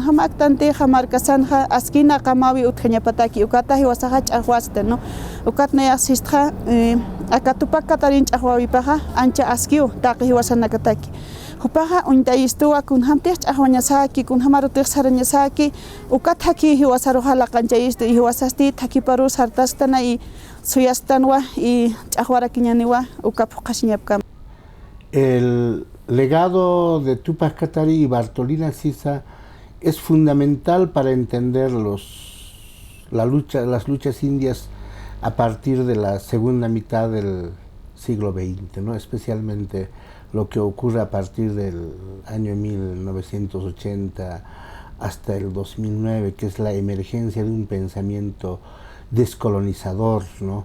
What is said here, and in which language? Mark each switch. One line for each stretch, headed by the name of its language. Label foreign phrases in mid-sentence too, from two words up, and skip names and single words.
Aymara: hamaktanteja markasanja askina qamawi utqañapataki ukata hiwasaqa ch'aqwasta no ukatna yaqsisqa akatupak katarin ch'aqwawipaqa ancha askiu taqi hiwasanakataki hupaqa untaystuwa kun hamtej ch'aqwañasaki kun hamarutej sarañasaki ukataki hiwasaruqa laqanchayistu y hiwasasti thakiparu sartastana y suyastanwa y ch'aqwarakiñaniwa ukapuqashiñapkama.
Spanish: El legado de Tupac Katari y Bartolina Sisa es fundamental para entender las luchas indias a partir de la segunda mitad del siglo XX, ¿no? Especialmente lo que ocurre a partir del año 1980 hasta el 2009, que es la emergencia de un pensamiento descolonizador, ¿no?